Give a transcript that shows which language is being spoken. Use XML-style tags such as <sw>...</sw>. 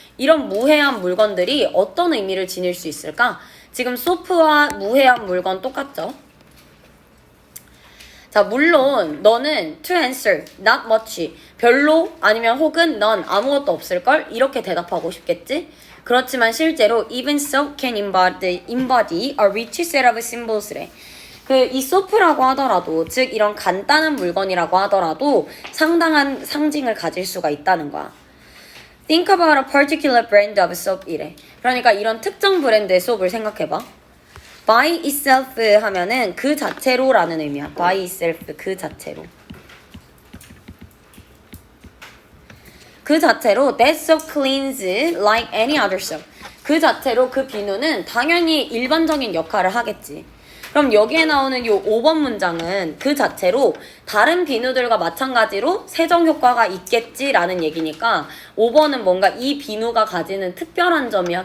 <ko>이런 무해한 물건들이 어떤 의미를 지닐 수 있을까? 지금 소프와 무해한 물건 똑같죠? 자, 물론 너는</ko> <en>to answer, not much,</en> <ko>별로 아니면 혹은 넌 아무것도 없을걸? 이렇게 대답하고 싶겠지? 그렇지만 실제로</ko> <en>even soap can embody a rich set of symbols래.</en> <ko>이 소프라고 하더라도, 즉 이런 간단한 물건이라고 하더라도 상당한 상징을 가질 수가 있다는 거야.</ko> <en>Think about a particular brand of soap 이래.</en> <ko>그러니까 이런 특정 브랜드의 소프를 생각해봐.</ko> <en>by itself</en> <ko>하면은 그 자체로라는 의미야.</ko> <en>by itself,</en> <ko>그 자체로. 그 자체로</ko> <en>that soap cleans like any other soap.</en> <ko>그 자체로 그 비누는 당연히 일반적인 역할을 하겠지. 그럼 여기에 나오는 요 5번 문장은 그 자체로 다른 비누들과 마찬가지로 세정 효과가 있겠지라는 얘기니까 5번은 뭔가 이 비누가 가지는 특별한 점이야?</ko>